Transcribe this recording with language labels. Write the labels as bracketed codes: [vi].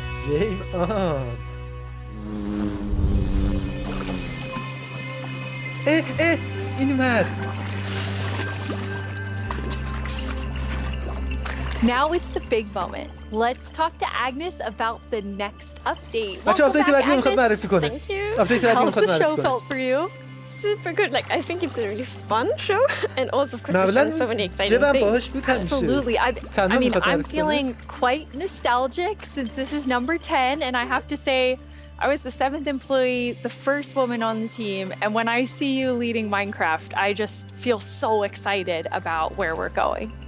[en] Game on! [fa] این اومد! [en] Now it's the big moment. Let's talk to Agnes about the next update. [fa] بچه آپدیت بعدی میخواد معرفی کنه. [en] Thank you. [fa] آپدیت بعدی میخواد معرفی کنه. [en] How's the show felt for you? Super good. Like I think it's a really fun show, and also of course we found so many exciting things. Absolutely. I mean, I'm feeling quite nostalgic since this is number 10, and I have to say, I was the 7th employee, the first woman on the team, and when I see you leading Minecraft, I just feel so excited about where we're going.